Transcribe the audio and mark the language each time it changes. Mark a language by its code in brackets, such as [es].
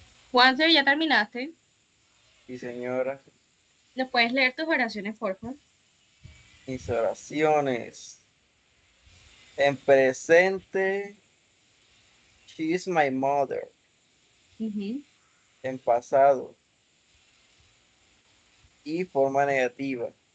[es] Juanse, ¿ya terminaste? Sí, señora. ¿Nos puedes leer tus oraciones, por favor? Mis oraciones. En presente, [en] she is my mother. Ujú. [es] En pasado y forma negativa.